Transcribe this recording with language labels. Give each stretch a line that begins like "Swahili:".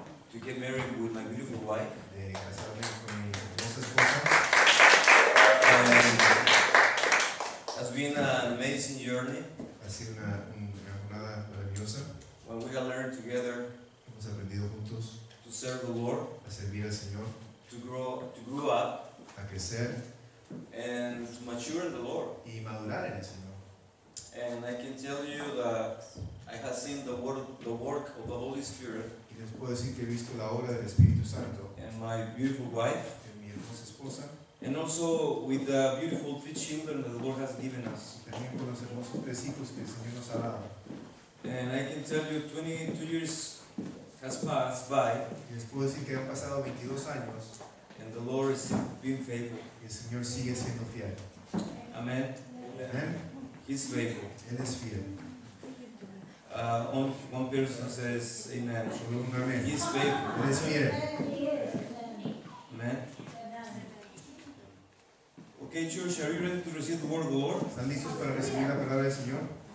English: to get married with my beautiful wife.
Spanish: de casarme con mi hermosa esposa.
English: And it's been an amazing journey
Spanish: Ha sido una jornada maravillosa.
English: when we have learned together
Spanish: Hemos aprendido juntos
English: to serve the Lord,
Spanish: a servir al Señor,
English: to grow up,
Spanish: a crecer
English: and to mature in the Lord.
Spanish: y madurar en el Señor.
English: And I can tell you that I have seen the work of the Holy Spirit
Spanish: Y les puedo decir que he visto la obra del Espíritu Santo
English: and my beautiful wife,
Spanish: en mi hermosa esposa,
English: and also with the beautiful 3 children that the Lord has given us.
Spanish: también con los hermosos 3 hijos que el Señor nos ha dado.
English: And I can tell you 22 years has passed by,
Spanish: Y les puedo decir que han pasado 22 años
English: and the Lord is being faithful.
Spanish: y el Señor sigue siendo fiel.
English: Amen.
Spanish: Amén.
English: He's faithful.
Spanish: Él es fiel.
English: Only one person says amen.
Spanish: Solo un amén.
English: He's faithful.
Spanish: Él es fiel.
English: Amen. Okay, church, are you ready to receive the word of the Lord?
Spanish: ¿Están listos para recibir la palabra del Señor?